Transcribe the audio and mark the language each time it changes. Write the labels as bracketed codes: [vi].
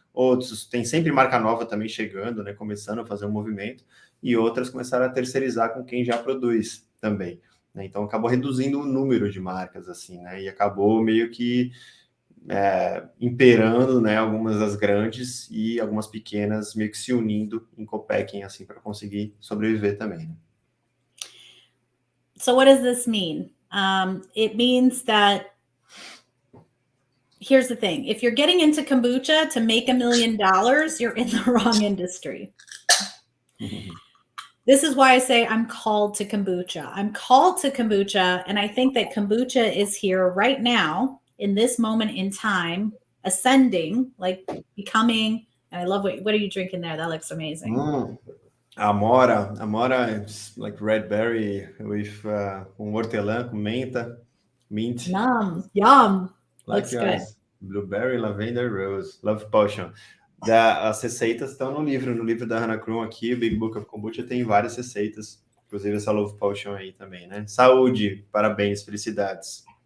[pt] outros tem sempre marca nova também chegando, né, começando a fazer um movimento, e outras começaram a terceirizar com quem já produz também, né? Então acabou reduzindo o número de marcas, assim, né, e acabou meio que imperando, né, algumas das grandes e algumas pequenas meio que se unindo em co-packing, assim, para conseguir sobreviver também, né? [en] So what does this mean? It means that, here's the thing. If you're getting into kombucha to make $1 million, you're in the wrong industry. This is why I say I'm called to kombucha. I'm called to kombucha, and I think that kombucha is here right now in this moment in time, ascending, like becoming, and I love what are you drinking there? That looks amazing. Amora is like red berry with hortelã, [pt] com menta, [en] mint. Yum. Like Looks yours. good. Blueberry, lavender, rose, love potion. [pt] As receitas estão no livro da Hannah Crum aqui, o Big Book of Kombucha tem várias receitas, inclusive essa [en] love potion [pt] aí também, né? Saúde, parabéns, felicidades.